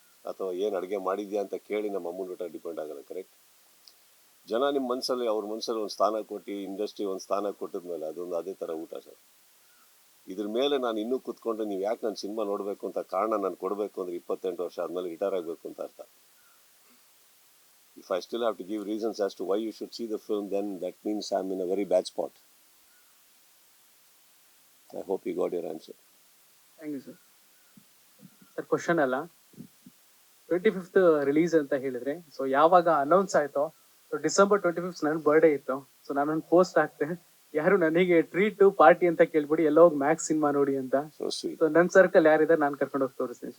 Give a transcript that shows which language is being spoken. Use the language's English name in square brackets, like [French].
[Kannada] ಅಥವಾ ಏನು ಅಡುಗೆ ಮಾಡಿದ್ಯಾ ಅಂತ ಕೇಳಿ ನಮ್ಮ ಅಮ್ಮನ ಊಟ ಡಿಪೆಂಡ್ ಆಗಲ್ಲ, ಕರೆಕ್ಟ್. ಜನ ನಿಮ್ಮ ಮನಸ್ಸಲ್ಲಿ ಅವ್ರ ಮನಸ್ಸಲ್ಲಿ ಒಂದು ಸ್ಥಾನ ಕೊಟ್ಟು, ಇಂಡಸ್ಟ್ರಿ ಒಂದು ಸ್ಥಾನ ಕೊಟ್ಟಿದ್ಮೇಲೆ ಅದೊಂದು ಅದೇ ಥರ ಊಟ ಸರ್. ಇದ್ರ ಮೇಲೆ ನಾನು ಇನ್ನೂ ಕೂತ್ಕೊಂಡ್ರೆ ನೀವು ಯಾಕೆ ನಾನು ಸಿನಿಮಾ ನೋಡಬೇಕು ಅಂತ ಕಾರಣ ನಾನು ಕೊಡಬೇಕು ಅಂದರೆ 28 ವರ್ಷ ಆದಮೇಲೆ ರಿಟೈರ್ ಆಗಬೇಕು ಅಂತ ಅರ್ಥ. [English] If I still have to give reasons as to why you should see the film, then that means I'm in a very bad spot. I hope you got your answer. Thank you sir. [Kannada] Sir question ಅಲ್ಲ, 25th release ಅಂತ ಹೇಳಿದ್ರೆ, so ಯಾವಾಗ announce ಆಯ್ತೋ, so December 25th ನನ್ನ birthday ಇತ್ತು. So ನಾನೊಂದು post ಹಾಕ್ತೆ, ಯಾರು ನನಗೆ treat party ಅಂತ ಕೇಳ್ಬಿಡಿ, ಎಲ್ಲ ಹೋಗಿ ಮ್ಯಾಕ್ಸ್ ಸಿನಿಮಾ ನೋಡಿ ಅಂತ. [English] So sweet. [Kannada] ಸೊ ನನ್ನ ಸರ್ಕಲ್ ಯಾರಿದ್ದಾರೆ ನಾನು ಕರ್ಕೊಂಡು ಹೋಗಿ ತೋರಿಸ್ತೀನಿ.